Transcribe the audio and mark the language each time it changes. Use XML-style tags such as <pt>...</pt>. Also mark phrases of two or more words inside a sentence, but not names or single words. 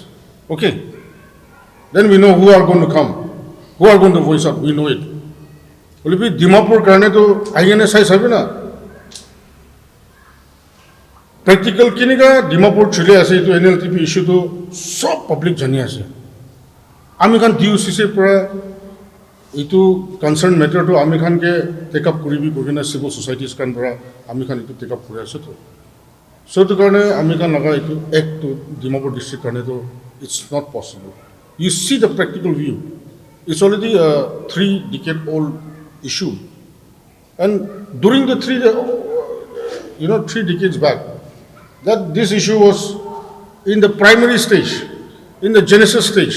<en>Okay. Then we know who are going to come, who are going to voice out, we know it. Will it be</en> <nag>Dimapur karne to INSI sabi na? Practical kiniga Dimapur chile ase to NLTP issue to so public jani ase. Ami khan DUCC pura itu</nag> <en>concern matter</en> <nag>to ami khan ke</nag> <en>take up</en> <nag>kuribi kokina</nag> <en>civil societies</en> <nag>kan pura ami khan itu</nag> <en>take up</en> <nag>kuri ase to. So to karne ami khan laga itu act to Dimapur district karne to</nag> <en>it's not possible. You see the practical view. It's already a 3-decade-old issue. And during the 3 decades back, that this issue was in the primary stage, in the genesis stage.</en>